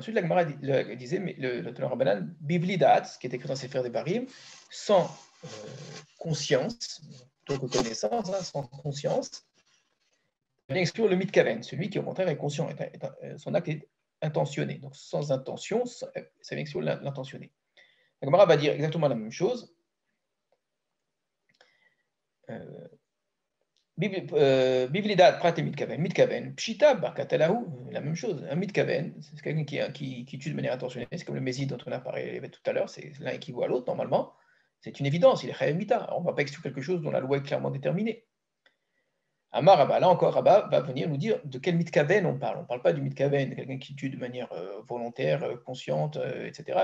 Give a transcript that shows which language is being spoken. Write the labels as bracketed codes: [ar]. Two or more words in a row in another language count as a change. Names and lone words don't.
[fr] Ensuite, la Gemara disait, mais le Rabbanan, [he] בבלי דעת, [fr] qui est écrit dans Sefer Devarim, sans conscience, donc connaissance, hein, sans conscience, vient exclure le Mitkaven, celui qui au contraire est conscient, son acte est intentionné. Donc sans intention, ça vient exclure l'intentionné. La Gemara va dire exactement la même chose. [he] בבלי דעת פרט את מתכוון. [arc] מתכוון, פשיטא בר קטלא הוא, [fr] la même chose. Un mitkaven, c'est quelqu'un qui tue de manière intentionnée. C'est comme le Mésid dont on a parlé tout à l'heure. C'est l'un équivaut à l'autre normalement. C'est une évidence. Il est [he] חייב מיתה. [fr] On ne va pas exclure quelque chose dont la loi est clairement déterminée. [arc] אמר רבה, [fr] là encore, Rabba va venir nous dire de quel mitkaven on parle. On ne parle pas du mitkaven, quelqu'un qui tue de manière volontaire, consciente, etc.